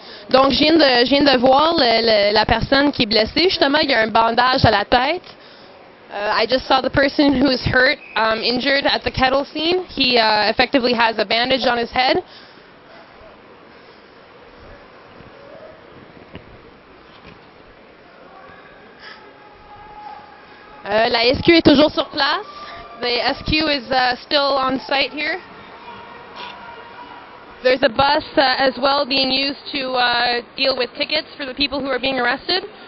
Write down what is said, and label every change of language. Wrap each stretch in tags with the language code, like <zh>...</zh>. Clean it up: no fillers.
<fr>Donc, je viens de voir la personne qui est blessée. Justement, il y a un bandage à la tête.</fr> <en>I just saw the person who is hurt, injured at the kettle scene. He effectively has a bandage on his head.</en> <fr>La SQ est toujours sur place.</fr> <en>The SQ is still on site here. There's a bus as well being used to deal with tickets for the people who are being arrested.</en>